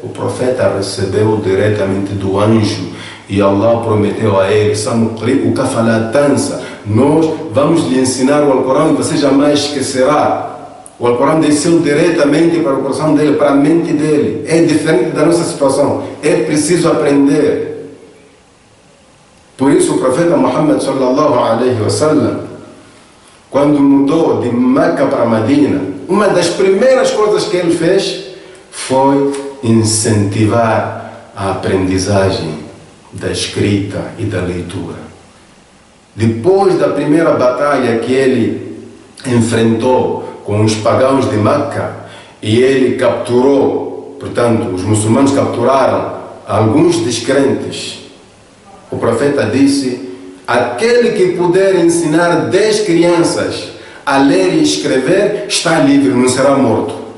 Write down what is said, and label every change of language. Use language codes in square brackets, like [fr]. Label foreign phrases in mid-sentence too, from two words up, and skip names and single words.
[pt] O profeta recebeu diretamente do anjo e Allah prometeu a ele: [ar] "سنقرئك فلا تنسى", [pt] nós vamos lhe ensinar o Alcorão e você jamais esquecerá. O Alcorão desceu diretamente para o coração dele, para a mente dele. É diferente da nossa situação. É preciso aprender. Por isso o profeta Muhammad [ar] صلى الله عليه وسلم, [pt] quando mudou de Meca para Medina, uma das primeiras coisas que ele fez foi incentivar a aprendizagem da escrita e da leitura. Depois da primeira batalha que ele enfrentou com os pagãos de Meca, e ele capturou, portanto, os muçulmanos capturaram alguns descrentes, o profeta disse: aquele que puder ensinar 10 crianças a ler e escrever está livre, não será morto.